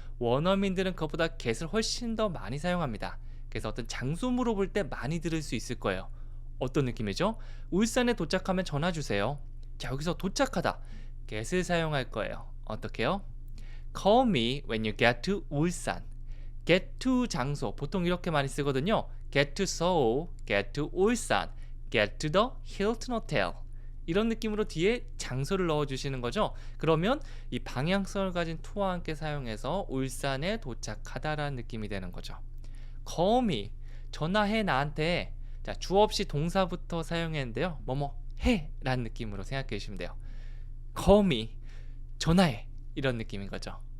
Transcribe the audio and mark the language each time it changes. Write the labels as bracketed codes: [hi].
[ko] 원어민들은 그것보다 get을 훨씬 더 많이 사용합니다. 그래서 어떤 장소 물어볼 때 많이 들을 수 있을 거예요. 어떤 느낌이죠? 울산에 도착하면 전화 주세요. 자, 여기서 도착하다 get을 사용할 거예요. 어떻게요? [en] Call me when you get to 울산. [ko] get to 장소 보통 이렇게 많이 쓰거든요. [en] get to Seoul, get to 울산, get to the Hilton Hotel. [ko] 이런 느낌으로 뒤에 장소를 넣어주시는 거죠. 그러면 이 방향성을 가진 to와 함께 사용해서 울산에 도착하다라는 느낌이 되는 거죠. [en] Call me, [ko] 전화해 나한테. 자, 주 없이 동사부터 사용했는데요. 뭐뭐 해 라는 느낌으로 생각해 주시면 돼요. [en] Call me, [ko] 전화해 이런 느낌인 거죠.